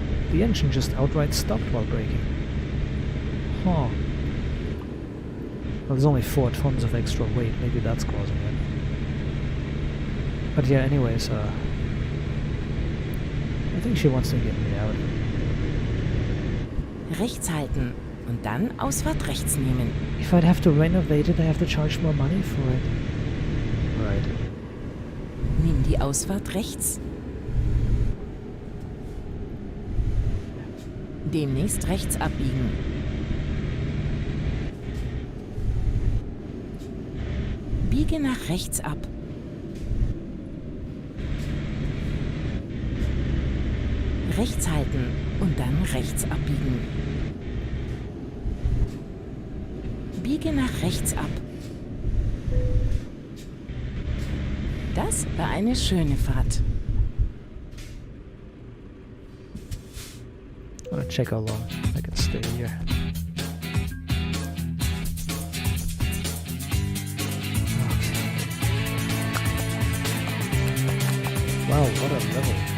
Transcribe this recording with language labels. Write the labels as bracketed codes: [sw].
[en] The engine just outright stopped while braking. Huh. Well, there's only 4 tons of extra weight, maybe that's causing it. But yeah, anyways, I think she wants to get me out. [de] Rechts halten und dann Ausfahrt rechts nehmen. [en] If I'd have to renovate it, I have to charge more money for it. Right. [de] Nimm die Ausfahrt rechts. Demnächst rechts abbiegen. Biege nach rechts ab. Rechts halten und dann rechts abbiegen. Biege nach rechts ab. Das war eine schöne Fahrt. [en] I'm gonna check how long I can stay here. Okay. Wow, what a level.